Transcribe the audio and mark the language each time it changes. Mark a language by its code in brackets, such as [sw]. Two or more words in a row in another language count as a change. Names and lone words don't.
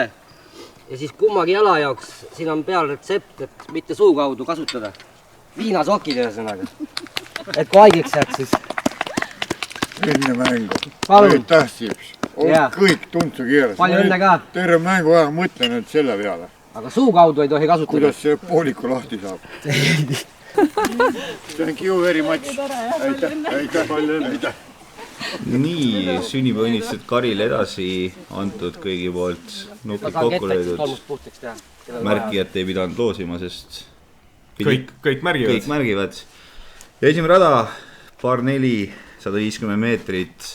[et] Ja siis kummagi jala jaoks, siin on peal retsept, et mitte suu kaudu kasutada. Viinasokid ühesõnaga. Et kui haigeks jääd siis. Enne mängu. Palun. Aitäh, Sips. Kõik tundsu keeras. Palju õnne ka. Terve mängu aja mõtlen nüüd selle peale. Aga suu kaudu ei tohi kasutada. Kuidas see pooliku lahti saab? [en] Thank you very much. [et] Aitäh, palju õnne. Nii, sünnipäevaõnnistused Karile edasi antud kõigi poolt. Nupid kokku löödud. Märki, et ei pidanud loosima, sest kõik märgivad. Ja esimene rada, paar 4, 150 meetrit.